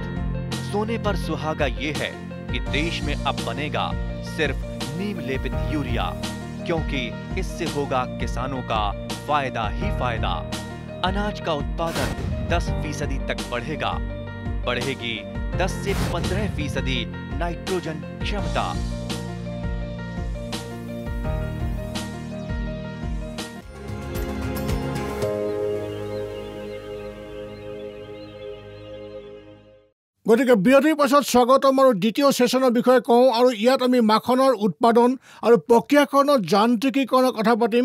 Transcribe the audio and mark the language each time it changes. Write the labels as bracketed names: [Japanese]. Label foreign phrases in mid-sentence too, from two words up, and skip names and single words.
[Hindi] सोने पर सुहागा ये है कि देश में अब बनेगा सिर्फ नीम लेपित यूरिया, क्योंकि इससे होगा किसानों का फायदा ही फायदा। अनाज का उत्पादन 10% तक बढ़ेगा। बढ़ेगी 10 से 15% नाइट्रोजन क्षमता। [Assamese] গতিকে বিৰতিৰ পাছত স্বাগতম আৰু দ্বিতীয় সেশ্যনৰ বিষয়ে কওঁ, আৰু ইয়াত আমি মাখনৰ উৎপাদন আৰু প্ৰক্ৰিয়াকৰণৰ যান্ত্ৰিকীকৰণৰ কথা পাতিম।